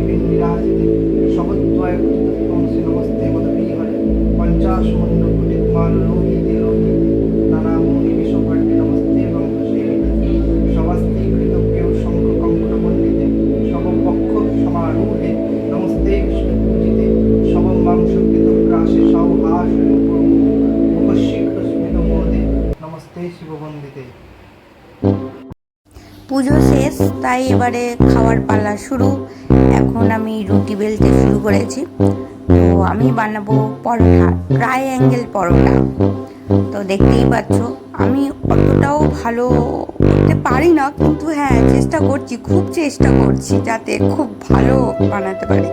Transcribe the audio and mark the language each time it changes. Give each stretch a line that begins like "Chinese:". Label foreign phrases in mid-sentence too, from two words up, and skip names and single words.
Sanskrit: विराजिते शब्दद्वय तत्वंसि नमस्ते मदविहरे पंचाशमंडल कुटित मान लोहिते लोहिते नाना मुनि विश्वपट्टे नमस्ते वंशेविते समस्ते कृतज्ञ शंख कंकुट मंडिते शवम पक्ष समारूढ़े नमस्ते विष्णु पूजिते शवम मांस कृतग्रासे सौहास मुखशीघ्र स्मित मोदे नमस्ते शिव वंदिते।
Bangla: পুজো শেষ, তাই এবারে খাওয়ার পালা শুরু। এখন আমি রুটি বেলতে শুরু করেছি। তো আমি বানাবো পরোটা, ট্রাইঅ্যাঙ্গেল পরোটা। তো দেখতেই পাচ্ছ আমি অতটাও ভালো করতে পারি না, কিন্তু হ্যাঁ চেষ্টা করছি, খুব চেষ্টা করছি যাতে খুব ভালো বানাতে পারি।